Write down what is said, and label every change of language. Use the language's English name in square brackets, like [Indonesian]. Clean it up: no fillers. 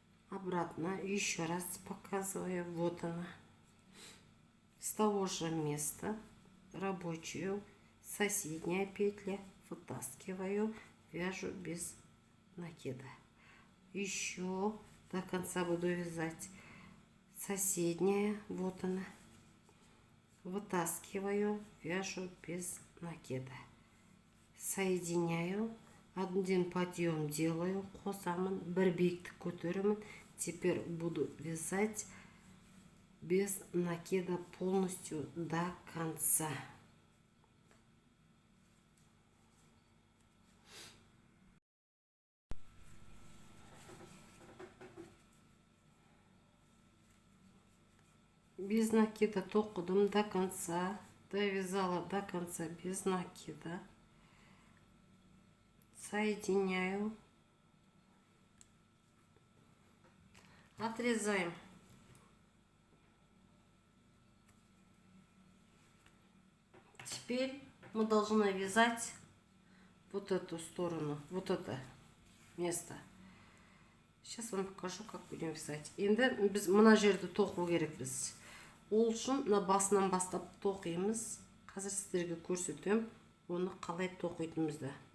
[Russian] Обратно еще раз показываю. Вот она. С того же места рабочую, соседняя петля, вытаскиваю, вяжу без накида. Еще до конца буду вязать. Соседняя, вот она. Вытаскиваю, вяжу без накида. Соединяю. [Kazakh] Один подъем делаю, қосамын, бір биіктік көтеремін. [Russian] Теперь буду вязать без накида полностью до конца. Без накида тоқыдым до конца, довязала до конца без накида. Соединяю, отрезаем. Теперь мы должны вязать вот эту сторону, вот это место. Сейчас вам покажу, как будем вязать. [Kazakh] Енді біз мына жерді тоқу керекпіз. Ол үшін мына басынан бастап тоқимыз. Қазір сіздерге көрсетем, оны қалай тоқитынымызды.